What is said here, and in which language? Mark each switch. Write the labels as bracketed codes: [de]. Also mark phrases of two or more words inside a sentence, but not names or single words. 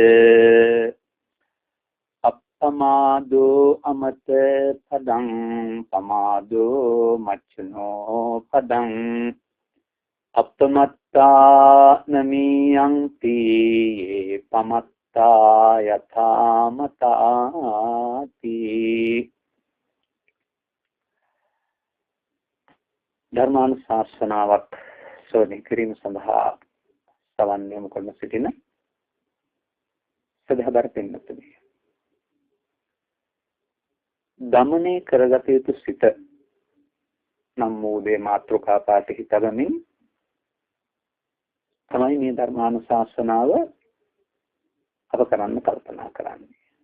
[pi] අප්පමාදෝ අමත පදං පමාදෝ මච්චනෝ පදං අප්පමත්තා නමියන්ති පමත්තා යථාමතාති. [si] ධර්මානුශාසනාවක් ශ්‍රවණය කිරීම සඳහා සවන් යොමු කරන සිටින සදහබර පින්වත්නි, දමනය කරගත යුතු සිත නම් වූ දේ මාතෘකා පාඨ හිතගමින් තමයි මේ ධර්මානුශාසනාව අප කරන්න කල්පනා කරන්නේ.